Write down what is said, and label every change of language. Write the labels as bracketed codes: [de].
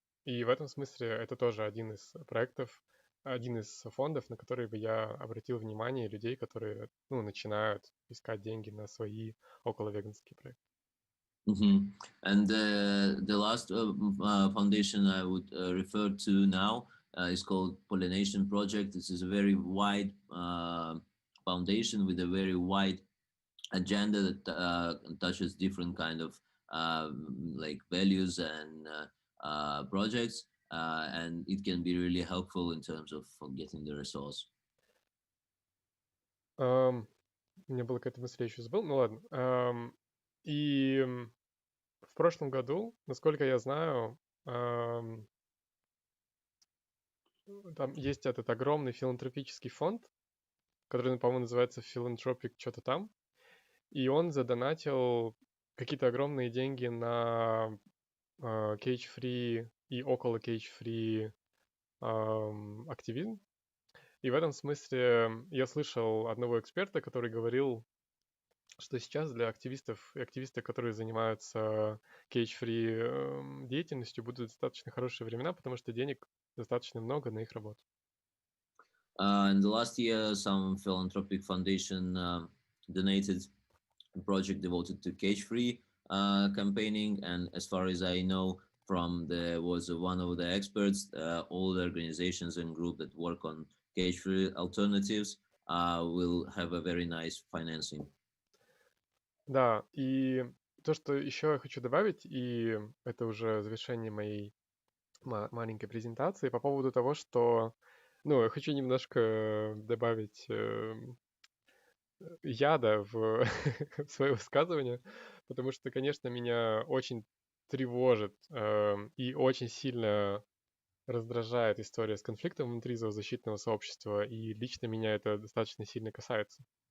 [ru] И в этом смысле это тоже один из проектов, один из фондов, на который бы я обратил внимание людей, которые, ну, начинают искать деньги на свои околовеганские проекты. Mhm. [en] And the last foundation I would refer to now is called Pollination Project. This is a very wide foundation with a very wide agenda that touches different kind of like values and projects, and it can be really helpful in terms of getting the resource. [ru] У меня была какая-то мысль, я еще забыл, ну ладно. И в прошлом году, насколько я знаю, там есть этот огромный филантропический фонд, который, по-моему, называется Philanthropic что-то там, и он задонатил какие-то огромные деньги на cage-free и около cage-free активизм. И в этом смысле я слышал одного эксперта, который говорил, что сейчас для активистов и активистов, которые занимаются cage-free деятельностью, будут достаточно хорошие времена, потому что денег достаточно много на их работу. [en] In the last year, some philanthropic foundation donated a project devoted to cage-free campaigning, and as far as I know, from the was one of the experts, all the organizations and group that work on cage-free alternatives will have a very nice financing. [ru] Да, и то, что еще я хочу добавить, и это уже завершение моей маленькой презентации по поводу того, что, ну, я хочу немножко добавить яда в, в свое высказывание, потому что, конечно, меня очень тревожит и очень сильно раздражает история с конфликтом внутри зоозащитного сообщества, и лично меня это достаточно сильно касается.